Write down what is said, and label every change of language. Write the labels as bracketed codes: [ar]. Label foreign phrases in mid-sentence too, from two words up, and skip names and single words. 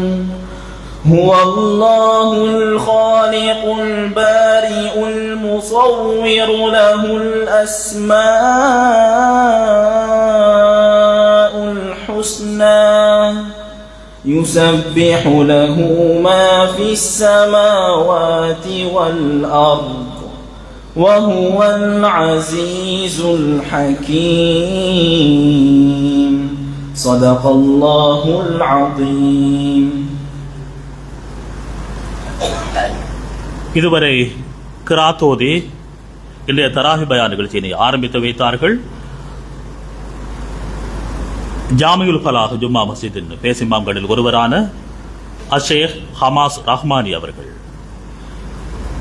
[ar] هو الله الخالق البارئ المصور له الأسماء الحسنى يسبح له ما في السماوات والأرض وهو العزيز الحكيم. صدق الله العظيم. [ta] இதுவரை கிராத்தோதி இன்றைய தராவி பயான் நிகழ்ச்சியினை ஆரம்பித்து வைத்தார்கள். ஜாமியுல் ஃபலாஹ் ஜும்மா மஸ்ஜிதின் பேசிமாம்களில் ஒருவரான அஷேக் ஹமாஸ் ரஹ்மானி அவர்கள்.